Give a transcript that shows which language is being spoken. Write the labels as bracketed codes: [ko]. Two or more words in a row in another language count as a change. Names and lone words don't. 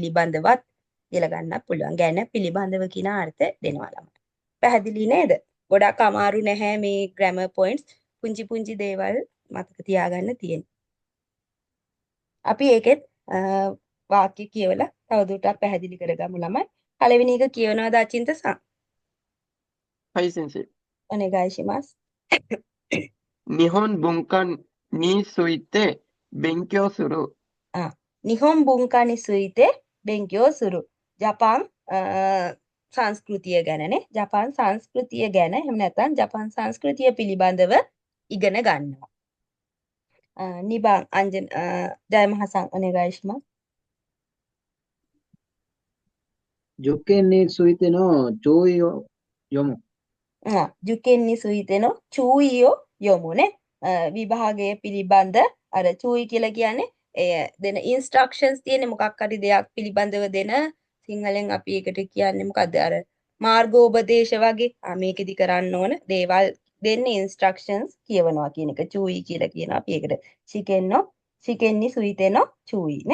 [si] පිළිබඳවත් කියලා ගන්නත් පුළුවන්. ගැන පිළිබඳව කියන අර්ථ දෙනවා ළමයි. පැහැදිලි නේද? ගොඩක් අමාරු නැහැ මේ [en] grammar points. [si] පුංචි පුංචි දේවල් මතක තියාගන්න තියෙන. අපි ඒකෙත් වාක්‍ය කියවලා තවදුරටත් පැහැදිලි කරගමු ළමයි. පළවෙනි එක කියවනවාද අචින්ත-san? [ja] はい、先生。お願いします。日本文化について勉強する。あ、日本文化について勉強する. [si] ජපාන් සංස්කෘතිය ගැනනේ. ජපාන් සංස්කෘතිය ගැන එහෙම නැත්නම් ජපාන් සංස්කෘතිය පිළිබඳව ඉගෙන ගන්නවා. [ja] 2 番 ජයමහාさん お願いします。受験についての注意を読む。受験についての注意を読むね. [si] විභාගය පිළිබඳ අර චූයි කියලා කියන්නේ දෙන ඉන්ස්ට්‍රක්ෂන්ස් තියෙන මොකක් හරි දෙයක් පිළිබඳව දෙන සිංහලෙන් අපි ඒකට කියන්නේ මොකද්ද අර මාර්ගෝපදේශ වගේ මේකෙදි කරන්න ඕන දේවල් දෙන්නේ ඉන්ස්ට්‍රක්ෂන්ස් කියවනවා කියන එක චූයි කියලා කියනවා අපි ඒකට [ja] 試験についての注意 [si] නේ.